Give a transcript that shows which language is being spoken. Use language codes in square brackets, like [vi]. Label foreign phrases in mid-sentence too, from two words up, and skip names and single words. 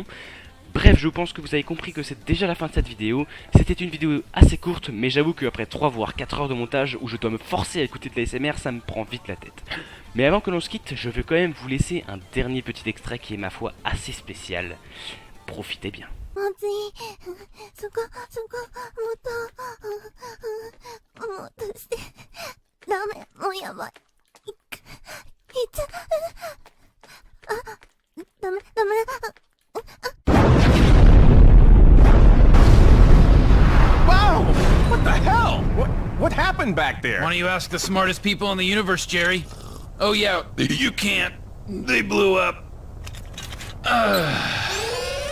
[fr] Bref, je pense que vous avez compris que c'est déjà la fin de cette vidéo. C'était une vidéo assez courte, mais j'avoue qu'après 3 voire 4 heures de montage où je dois me forcer à écouter de la l'ASMR, ça me prend vite la tête. Mais avant que l'on se quitte, je veux quand même vous laisser un dernier petit extrait qui est ma foi assez spécial. Profitez bien. [ja] 暑い。そこ、もっとして。ダメ、もうやばい。いっちゃ、ダメ。 [en] Wow! What the hell? What happened back there? Why don't you ask the smartest people in the universe, Jerry? Oh yeah, you can't. They blew up.